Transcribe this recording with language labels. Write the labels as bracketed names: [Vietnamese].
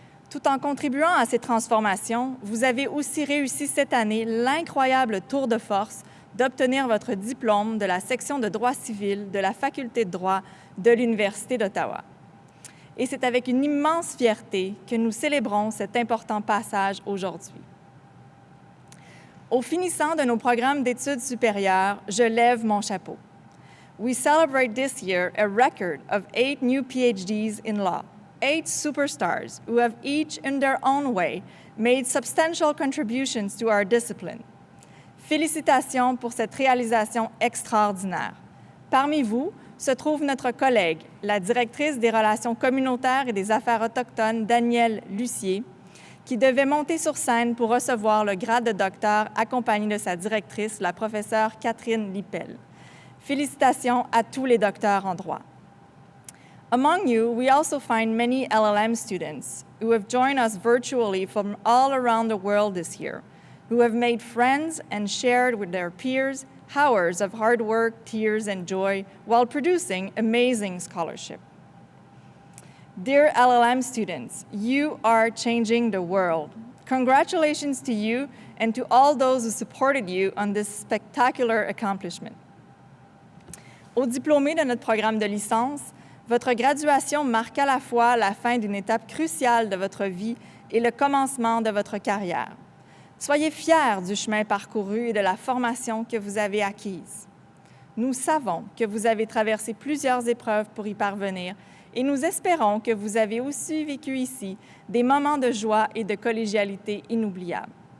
[French] Tout en contribuant à ces transformations, vous avez aussi réussi cette année l'incroyable tour de force d'obtenir votre diplôme de la section de droit civil de la Faculté de droit de l'Université d'Ottawa. Et c'est avec une immense fierté que nous célébrons cet important passage aujourd'hui. Au finissant de nos programmes d'études supérieures, je lève mon chapeau. [English] We celebrate this year a record of 8 new PhDs in law, 8 superstars who have each in their own way made substantial contributions to our discipline. [French] Félicitations pour cette réalisation extraordinaire. Parmi vous, se trouve notre collègue, la directrice des relations communautaires et des affaires autochtones, Danielle Lucier, qui devait monter sur scène pour recevoir le grade de docteur accompagnée de sa directrice, la professeure Catherine Lippel. Félicitations à tous les docteurs en droit. [English] Among you, we also find many LLM students who have joined us virtually from all around the world this year, who have made friends and shared with their peers hours of hard work, tears, and joy while producing amazing scholarship. Dear LLM students, you are changing the world. Congratulations to you and to all those who supported you on this spectacular accomplishment. [French] Aux diplômés de notre programme de licence, votre graduation marque à la fois la fin d'une étape cruciale de votre vie et le commencement de votre carrière. Soyez fiers du chemin parcouru et de la formation que vous avez acquise. Nous savons que vous avez traversé plusieurs épreuves pour y parvenir et nous espérons que vous avez aussi vécu ici des moments de joie et de collégialité inoubliables.